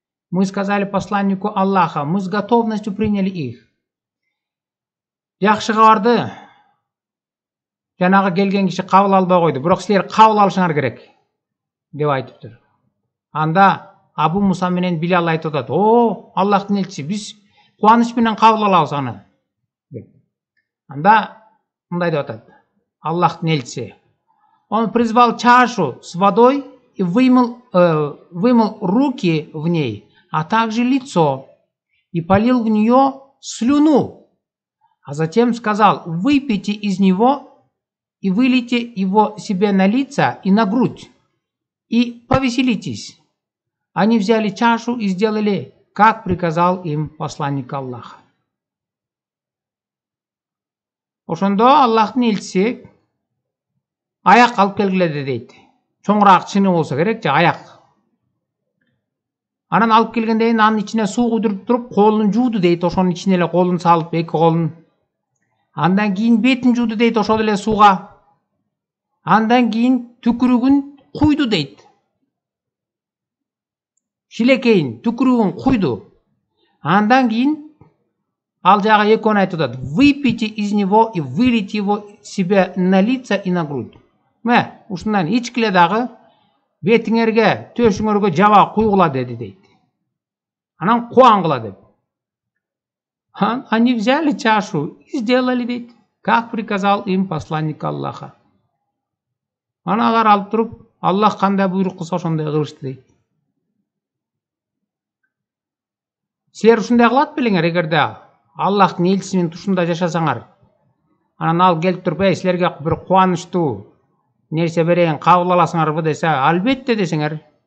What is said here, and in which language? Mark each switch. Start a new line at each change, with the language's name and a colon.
Russian: Мы сказали посланнику Аллаха, мы с готовностью приняли их.
Kyrgyz: Жакшы кабарды жанагы келген киши кабыл албай койду, бирок силер кабыл алышыңар керек деп айтыптыр. Анда Абу Муса менен Билал айтып атат: о, Аллахтын элчиси, биз кубаныч менен кабыл алабыз аны. Анда мындай деп атат Аллахтын элчиси:
Russian: он призвал чашу с водой и вымыл руки в ней, а также лицо, и полил в нее слюну, а затем сказал: выпейте из него и вылейте его себе на лица и на грудь, и повеселитесь. Они взяли чашу и сделали, как приказал им посланник Аллаха.
Kyrgyz: Ошондо Аллахтын элчиси аяк алып келгиле дейт. Чоңураак чыны болсо керек, же аяк. Анан алып келгенден кийин анын ичине суу куйдуруп туруп, колун жууду дейт, ошонун ичине эле колун салып, эки колун. Андан кийин бетин жууду дейт, ошол эле сууга. Андан кийин түкүрүгүн куйду дейт. Шилекейин, түкүрүгүн куйду. Андан кийин ал жагы экөөнү айтып атат:
Russian: выпейте из него и вылейте его себе на лица и на грудь.
Kyrgyz: Мэ, ушундан ичкиле дагы бетиңерге, төшүңөргө жаба куйгула деди дейт. Анан кубаңгыла деп.
Russian: Они взяли чашу и сделали дейт, как приказал им посланник Аллаха.
Kyrgyz: Анан алар алып туруп, Аллах кандай буйрук кылса ошондой кылышты дейт. Силер ушундай кылат белиңер, эгерде Аллахтын элчиси менен тушунда жашасаңар. Анан ал келип туруп, силерге бир кубанычтуу нерсе берейин, кабыл аласыңарбы десе, албетте десеңер.